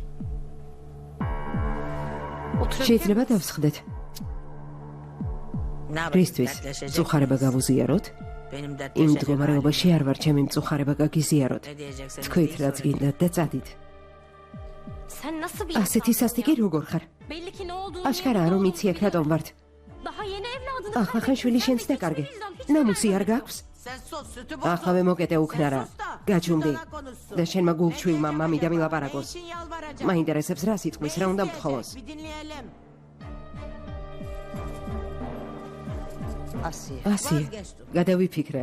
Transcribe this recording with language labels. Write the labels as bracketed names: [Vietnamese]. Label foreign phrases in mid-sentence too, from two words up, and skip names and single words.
[Georgian] შეიძლება დავსხდეთ. რისთვის? მწუხარება გავუზიაროთ? იმ მდგომარეობაში არ ვარ ჩემი მწუხარება გაგიზიაროთ. თქვით რაც გინდათ და წადით. [Turkish] Sen nasıl bir [Georgian] ასეთი სასტიკი როგორ ხარ? [Turkish] Belli ki ne olduğunu [Georgian] აშკარაა რომ იცი აქ რატომ ვართ. [Turkish] Daha yeni evladını [Georgian] ახლა ხან შვილი შენც დაკარგე. ნამუსი არ გაქვს? ახლა მოკეტე უქნარა. გაჯუმდი. და შენმა გულჩვილმა მამიდა მილაპარაკოს. მაინტერესებს რა სიტყვის, რა უნდა მთხოვოს. ასია, გადავიფიქრე.